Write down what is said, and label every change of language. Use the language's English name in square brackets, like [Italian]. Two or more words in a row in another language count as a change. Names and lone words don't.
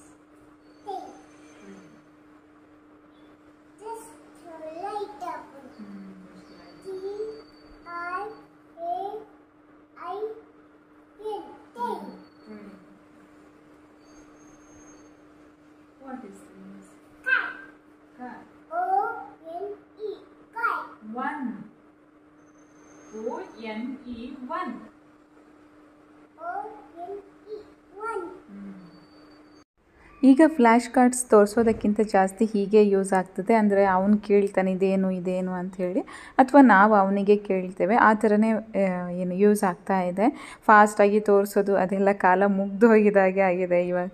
[English] Thing. Just light up. T-I-A-I-N. Thing. What is this? Cat. Cat. O-N-E. Cat. 1. O-N-E 1. O-N-E 1. [Kannada] ಈಗ [English] flash cards [Kannada] ತೋರಿಸೋದಕ್ಕಿಂತ ಜಾಸ್ತಿ ಹೀಗೆ ಯೂಸ್ ಆಗ್ತದೆ. ಅಂದರೆ ಅವನು ಕೇಳ್ತಾನೆ ಇದೇನು ಅಂಥೇಳಿ, ಅಥವಾ ನಾವು ಅವನಿಗೆ ಕೇಳ್ತೇವೆ. ಆ ಥರನೇ ಏನು ಯೂಸ್ ಆಗ್ತಾ ಇದೆ. ಫಾಸ್ಟಾಗಿ ತೋರಿಸೋದು ಅದೆಲ್ಲ ಕಾಲ ಮುಗ್ದೋಗಿದಾಗೆ ಆಗಿದೆ ಇವಾಗ.